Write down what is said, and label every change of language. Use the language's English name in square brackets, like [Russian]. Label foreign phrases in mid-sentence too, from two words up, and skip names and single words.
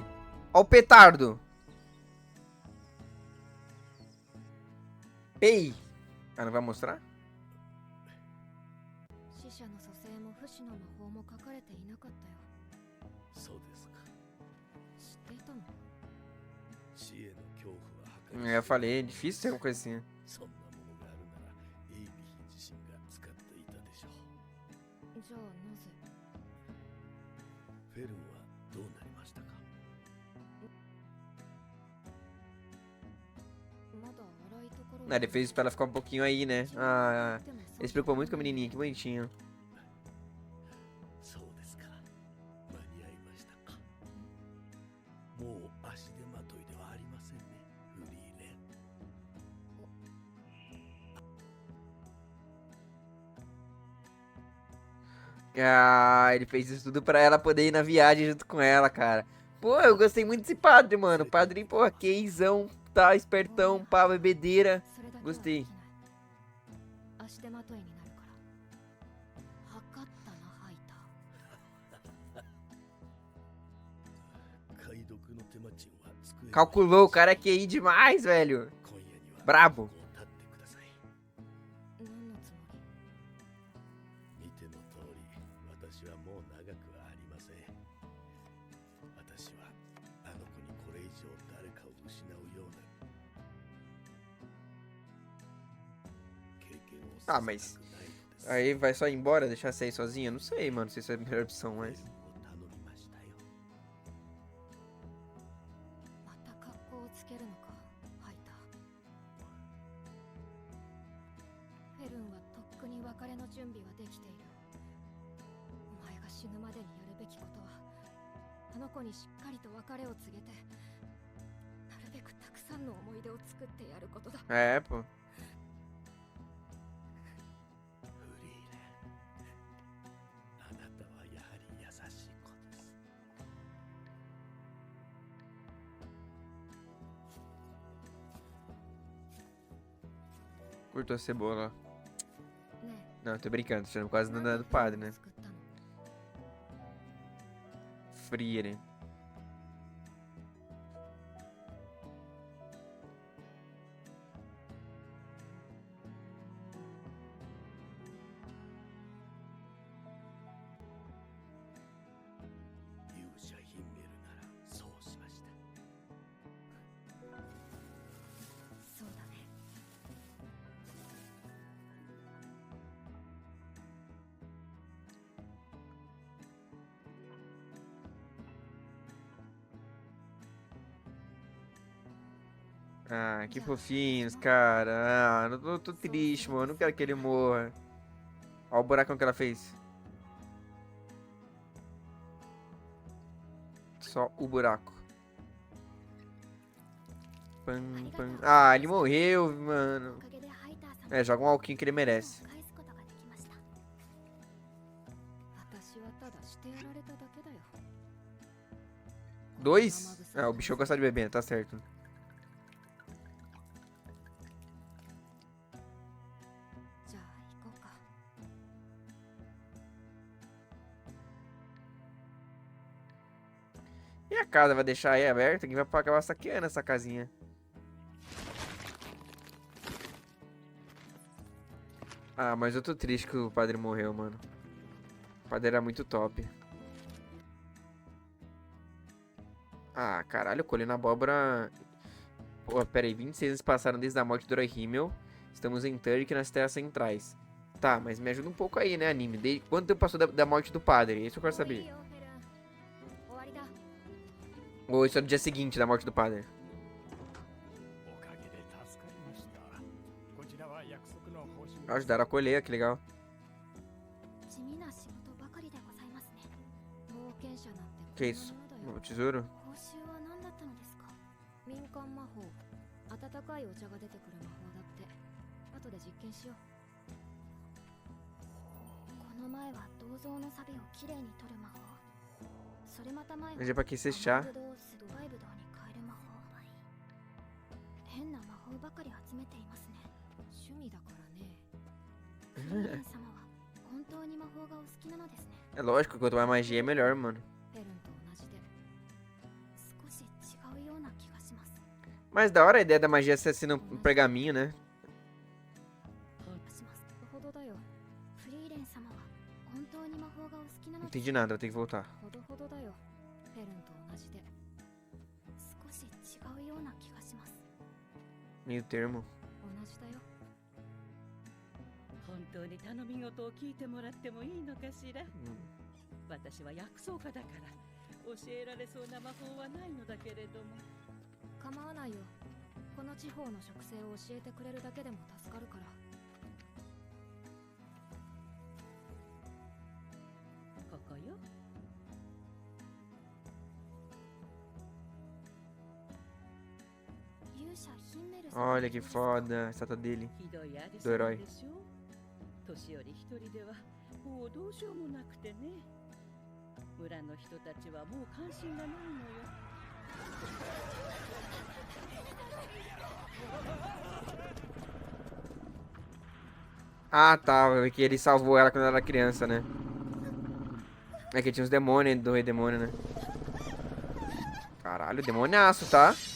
[Portuguese] Ó o petardo! Ei! Ah, não vai mostrar? [Japanese] 死者の蘇生も不死の魔法も書かれていなかったよ。そうですか。知っていたの？死への恐怖は計り知れない。 [Portuguese] Eu falei, é difícil ter uma coisa assim. [Japanese] そんなものがあるならエイビヒ自身が使っていたでしょう。じゃあなぜ？フェルンはどうなりましたか？ [Portuguese] Ah, ele fez isso pra ela ficar um pouquinho aí, né? Ah, ele se preocupou muito com a menininha, que bonitinho. [Japanese] そうですか。間に合いましたか。もう足手まといではありませんね、フリーレン。 [Portuguese] Ah, ele fez isso tudo pra ela poder ir na viagem junto com ela, cara. Pô, eu gostei muito desse padre, mano. O padre, pô, queizão, tá espertão, pá, bebedeira. Gostei. [Japanese] 足手まといになるから。測ったな、ハイター。解読の手間賃は机に [Portuguese] Calculou, o cara é QI demais, velho. [Japanese] 今夜には [Portuguese] Brabo. [Japanese] ここを立ってください。何のつもり？見ての通り、私はもう長くはありません。私はあの子にこれ以上誰かを失うような経験を [Portuguese] Ah, [Japanese] させ [Portuguese] mas [Japanese] たくないのです。 [Portuguese] aí vai só ir embora, deixar você aí sozinha? Não sei, mano, se isso é a melhor opção, mas... [Japanese] を頼みましたよ。けるのか、ハイター。フェルンはとっくに別れの準備はできている。お前が死ぬまでにやるべきことは、あの子にしっかりと別れを告げて、なるべくたくさんの思い出を作ってやることだ。 [Portuguese] É, pô. [Japanese] フリーレン、あなたはやはり優しい子です。 [Portuguese] Cortou a cebola. [Japanese] ね [Portuguese] Não, eu tô brincando, tô tirando quase [Japanese] え、 [Portuguese] nada do padre, né? [Japanese] 作ったの？ Frieren. 勇者ヒンメルならそうしました。そうだね。 [Portuguese] Ah, que fofinhos, cara. Ah, tô triste, mano. Não quero que ele morra. Olha o buracão que ela fez. Só o buraco. Pam, pam. Ah, ele morreu, [Japanese] お [Portuguese] mano. [Japanese] かげでハイター様 [Portuguese] É, joga um alquinho que ele merece. [Japanese] 返すことができました。私はただしてやられただけだよ。 [Portuguese] Dois? Ah, o bicho gosta de beber, tá certo. [Japanese] じゃあ行こうか。 [Portuguese] E a casa vai deixar aí aberta? Quem vai acabar saqueando essa casinha? Ah, mas eu tô triste que o padre morreu, mano. O padre era muito top. Ah, caralho, colhendo abóbora. Pô, pera aí, 26 anos passaram desde a morte do herói Himmel. Estamos em Turk nas terras centrais. Tá, mas me ajuda um pouco aí, né, anime? Quanto tempo passou da morte do padre? Isso eu quero [Japanese] もういい [Portuguese] saber. [Japanese] よフェルン。終わりだ。 [Portuguese] Ou isso é no dia seguinte da morte do padre? [Japanese] おかげで助かりました。こちらは約束の報酬。 [Portuguese] Ajudaram a colher, que legal. [Japanese] 地味な仕事ばかりでございますね。冒険者なんて [Portuguese] Que isso? [Japanese] こんなものだよ。 [Portuguese] O tesouro? [Japanese] 報酬は何だったのですか？民間魔法。温かいお茶が出てくる魔法だって。後で実験しよう。この前は銅像のサビをきれいに取る魔法。それまた前は [Portuguese] Mas é pra que esse chá? [Japanese] 甘いブドウをドバイブドウに変える魔法。変な魔法ばかり集めていますね。趣味だからね。フリーレン様は本当に魔法がお好きなのですね。 [Portuguese] É lógico, quanto mais magia é melhor, mano. [Japanese] フェルンと同じで少し違うような気がします。 [Portuguese] Mas da hora a ideia da magia ser assim no pergaminho, né? [Japanese] しますほどだよ。フリーレン様は本当に魔法がお好きな [Portuguese] Não [Japanese] のです。 [Portuguese] entendi nada, vou ter que voltar. [Japanese] ほどほどだよ。フェルンと同じで少し違うような気がします。 [Portuguese] Meio termo. [Japanese] 同じだよ。本当に頼み事を聞いてもらってもいいのかしら。私は薬草家だから教えられそうな魔法はないのだけれども。構わないよ。この地方の植生を教えてくれるだけでも助かるから。ここよ。勇者ヒンメル様 [Portuguese] Olha que foda a estátua dele. [Japanese] ひどいありどえらいでしょ。年寄り一人ではもうどうしようもなくてね。村の人たちはもう関心がないのよ。 [Portuguese] Ah, tá. Que ele salvou ela quando ela era criança, né? É que tinha uns demônios do rei demônio, né? Caralho, demoniaço, tá?